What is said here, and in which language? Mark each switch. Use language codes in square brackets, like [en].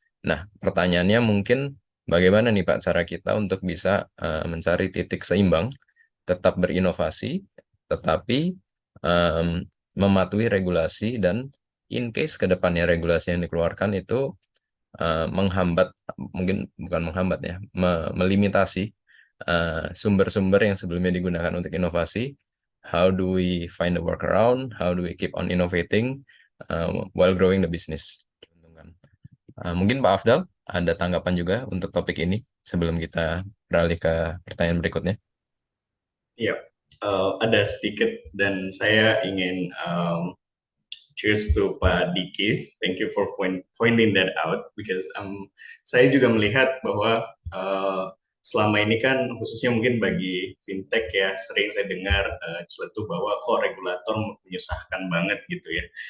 [id] Nah, pertanyaannya mungkin bagaimana nih Pak cara kita untuk bisa mencari titik seimbang, tetap berinovasi, tetapi em, mematuhi regulasi, dan in case ke depannya regulasi yang dikeluarkan itu menghambat, mungkin bukan menghambat ya, melimitasi sumber-sumber yang sebelumnya digunakan untuk inovasi. [en] How do we find the workaround? How do we keep on innovating while growing the business? [id] Mungkin Pak Afdal ada tanggapan juga untuk topik ini sebelum kita beralih ke pertanyaan berikutnya. Iya, ada sedikit dan saya ingin cheers to Pak Diki. [en] Thank you for pointing that out because [id] saya juga melihat bahwa selama ini kan khususnya mungkin bagi fintech ya sering saya dengar celetuh bahwa kok regulator menyusahkan banget gitu ya.